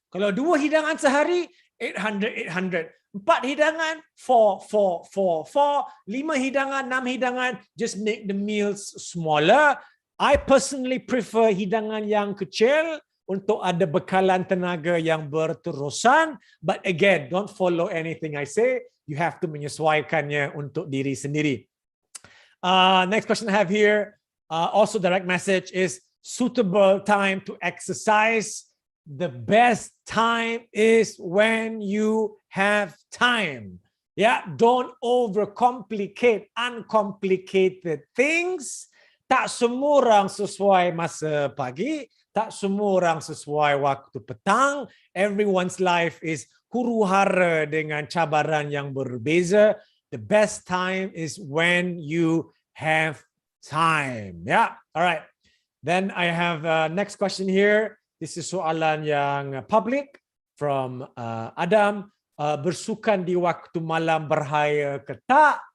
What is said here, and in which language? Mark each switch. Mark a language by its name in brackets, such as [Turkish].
[Malay] Kalau 2 hidangan sehari, 800. 4 hidangan, 4. [English] 5 hidangan, 6 hidangan, just make the meals smaller. I personally prefer [Malay] hidangan yang kecil untuk ada bekalan tenaga yang berterusan. [English] But again, don't follow anything I say. You have to [Malay] menyesuaikannya untuk diri sendiri. [English] Next question I have here, also direct message, is suitable time to exercise. The best time is when you have time. Yeah, don't overcomplicate uncomplicated things. [Malay] Tak semua orang sesuai masa pagi, tak semua orang sesuai waktu petang. [English] Everyone's life is [Malay] huru-hara dengan cabaran yang berbeza. [English] The best time is when you have time. Yeah, all right. Then I have next question here. This is [Malay] soalan yang [English] public from Adam. [Malay] Bersukan di waktu malam berbahaya ke tak?